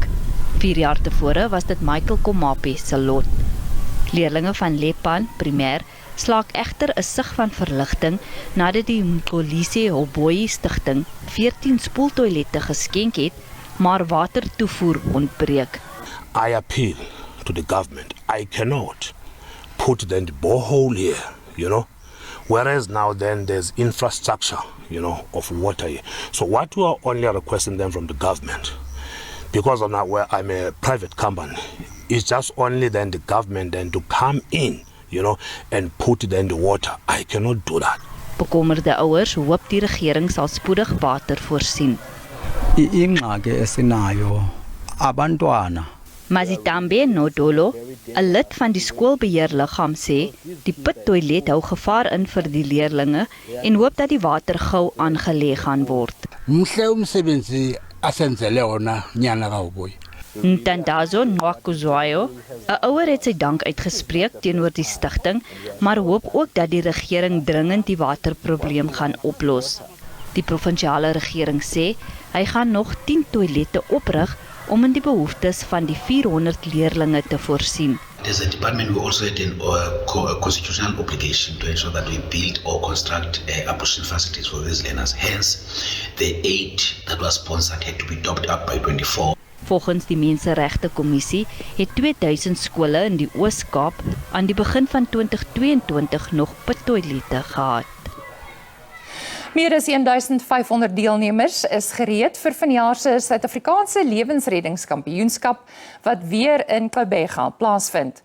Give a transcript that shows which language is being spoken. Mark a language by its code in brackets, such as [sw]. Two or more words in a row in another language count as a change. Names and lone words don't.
[af] 4 jaar tevore was dit Michael Komape se lot. Leerlinge van Lepan Primêr slaak egter 'n sig van verligting nadat die Mkolisi Hoboi Stichting 14 spoeltoilette geskenk het, maar watertoevoer ontbreek. [en] I appeal to the government. I cannot put then the borehole here, whereas now then there's infrastructure, of water here. So what we are only requesting then from the government, because of now where I'm a private company, is just only then the government then to come in, and put then the water. I cannot do that. [af] Bekommerde ouers hoop die regering sal spoedig water voorsien. [xh] Ingxaki esinayo abantwana. [af] Mazitambe Nodolo, 'n lid van die skoolbeheerliggaam sê, die pittoilet hou gevaar in vir die leerlinge en hoop dat die water gou aangelê gaan word. [xh] Mhle umsebenzi asenzele wona nyana kaHoboi. [af] Ntandazo Nwakuzwayo, 'n ouer het sy dank uitgespreek teenoor die stigting, maar hoop ook dat die regering dringend die waterprobleem gaan oplos. Die provinsiale regering sê, hy gaan nog 10 toilette oprig om in die behoeftes van die 400 leerlinge te voorsien. [en] As a department, we also had a constitutional obligation to ensure that we build or construct appropriate facilities for these learners. Hence, the aid that was sponsored had to be topped up by 24. [af] Volgens die Menseregte-kommissie het 2000 skole in die Oos-Kaap aan die begin van 2022 nog pittoilette gehad. Meer as 1500 deelnemers is gereed vir vanjaar se Suid-Afrikaanse lewensreddingskampioenskap wat weer in Kobega plaasvind.